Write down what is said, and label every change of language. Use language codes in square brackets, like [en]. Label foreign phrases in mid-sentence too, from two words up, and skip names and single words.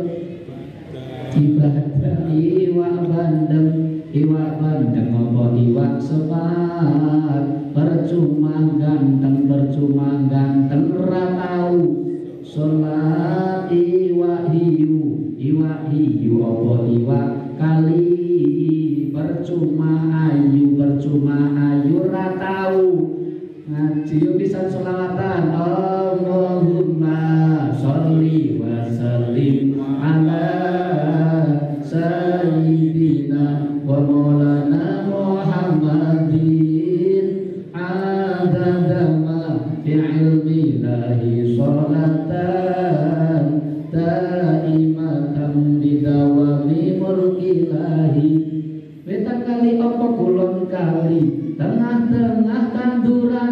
[jv] Ibadah iwak bandeng apa iwak sepat, percuma ganteng ra tau sholat. Iwak hiu apa iwak kali, percuma ayu ra tau ngaji pisan sholawatan. [ar] اللهم صل وسلم على سيدنا ومولانا محمد عدد ما في علم الله صلاة دائمة بدوام ملك الله. [jv] Wetan kali apa kulon kali, tengah-tengah tanduran.